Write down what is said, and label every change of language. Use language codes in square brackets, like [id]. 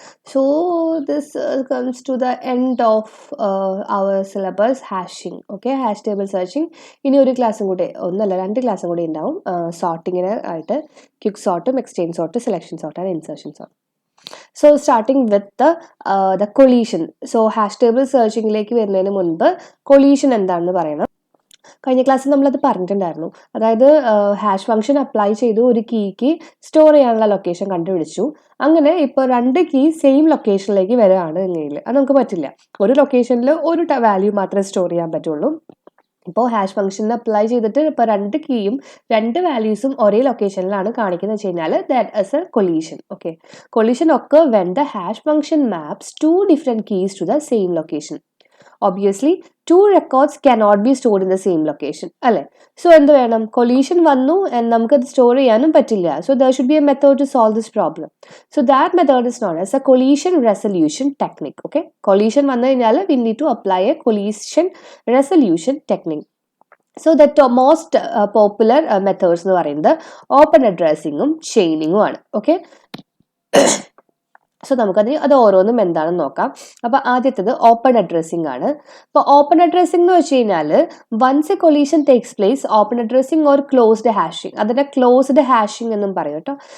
[en] So this comes to the end of our syllabus hashing. Okay, hash table searching. [ml] ഇനി ഒരു ക്ലാസ്സും കൂടി ഒന്നല്ല രണ്ട് ക്ലാസ്സും കൂടി ഉണ്ടാവും സോർട്ടിങ്ങിന് ആയിട്ട് quick സോർട്ടും exchange sort selection sort and insertion sort. [en] So starting with the collision. [ml] So hash table searchingലേക്ക് വരുന്നതിന് മുൻപ് collision എന്താണെന്ന് പറയണം. കഴിഞ്ഞ ക്ലാസ്സിൽ നമ്മളത് പറഞ്ഞിട്ടുണ്ടായിരുന്നു. അതായത് ഹാഷ് ഫംഗ്ഷൻ അപ്ലൈ ചെയ്തു ഒരു കീക്ക് സ്റ്റോർ ചെയ്യാനുള്ള ലൊക്കേഷൻ കണ്ടുപിടിച്ചു. അങ്ങനെ ഇപ്പോൾ രണ്ട് കീ സെയിം ലൊക്കേഷനിലേക്ക് വരികയാണ് എങ്കിൽ അത് നമുക്ക് പറ്റില്ല. ഒരു ലൊക്കേഷനിൽ ഒരു വാല്യൂ മാത്രമേ സ്റ്റോർ ചെയ്യാൻ പറ്റുള്ളൂ. ഇപ്പോൾ ഹാഷ് ഫംഗ്ഷനിൽ അപ്ലൈ ചെയ്തിട്ട് ഇപ്പോൾ രണ്ട് കീയും രണ്ട് വാല്യൂസും ഒരേ ലൊക്കേഷനിലാണ് കാണിക്കുന്നത് വെച്ച് കഴിഞ്ഞാൽ [en] That is a collision. Okay, collision ഒക്കെ when the hash function maps to different keys to the same location. Obviously, two records cannot be stored in the same location. [ml] അല്ലേ? So എന്ത് വേണം? Collision വന്നു and നമുക്കത് store ചെയ്യാനും പറ്റില്ല. [en] So there should be a method to solve this problem. So that method is known as a collision resolution technique. Okay? Collision [ml] വന്നു കഴിഞ്ഞാൽ [en] we need to apply a collision resolution technique. So the most popular methods [ml] എന്ന് പറയുന്നത് open അഡ്രസ്സിങ്ങും ചെയിനിങ്ങും ആണ്. Okay, so നമുക്കത് ഓരോന്നും എന്താണെന്ന് നോക്കാം. അപ്പോൾ ആദ്യത്തേത് ഓപ്പൺ അഡ്രസ്സിംഗ് ആണ്. അപ്പോൾ ഓപ്പൺ അഡ്രസ്സിംഗ് എന്ന് വെച്ച് കഴിഞ്ഞാൽ [en] once a collision takes place [ml] open addressing or closed hashing, അതിനെ ക്ലോസ്ഡ് ഹാഷിംഗ് എന്നും പറയും കേട്ടോ.